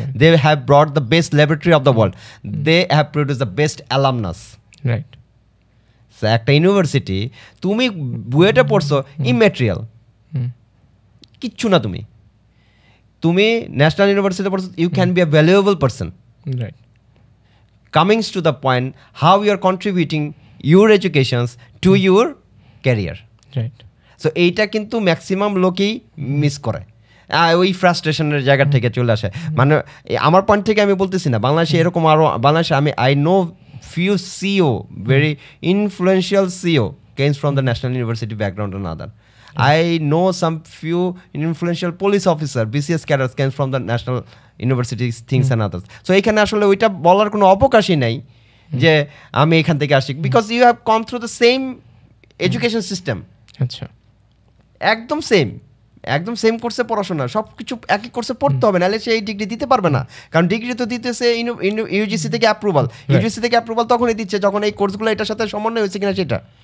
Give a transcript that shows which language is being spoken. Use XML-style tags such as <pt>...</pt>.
<en>They have brought the best laboratory of the world, they have produced the best alumnus. Right.</en> <bn>So একটা university তুমি বুয়েটে পড়ছো, immaterial কিচ্ছু না, তুমি ন্যাশনাল ইউনিভার্সিটি পড়ছো,</bn> <en>You can be a valuable person. Right. Coming to the point, how you are contributing your educations to your career. Right.</en> <bn>So এইটা কিন্তু ম্যাক্সিমাম লোকেই মিস করে, ওই ফ্রাস্ট্রেশনের জায়গা থেকে চলে আসে। মানে আমার পয়েন্ট থেকে আমি বলতেছি না, বাংলাদেশে এরকম আরও, বাংলাদেশে আমি</bn> <en>I know few CEO, very influential CEO came from the National University background and other. I know some few influential police officer, BCS cadres came from the National University things and others.</en> <bn>So এখানে আসলে ওইটা বলার কোনো অবকাশই নাই যে আমি এখান থেকে আসি,</bn> <en>because you have come through the same education system.</en> <bn>আচ্ছা, একদম সেম কোর্সে পড়াশোনা, সব কিছু একই কোর্সে পড়তে হবে, নাহলে সে এই ডিগ্রি দিতে পারবে না। কারণ ডিগ্রি তো দিতেছে ইউজিসি থেকে অ্যাপ্রুভাল, ইউজিসি থেকে অ্যাপ্রুভাল তখনই দিচ্ছে যখন এই কোর্সগুলো এটার সাথে সমন্বয় হয়েছে কিনা সেটা।</bn>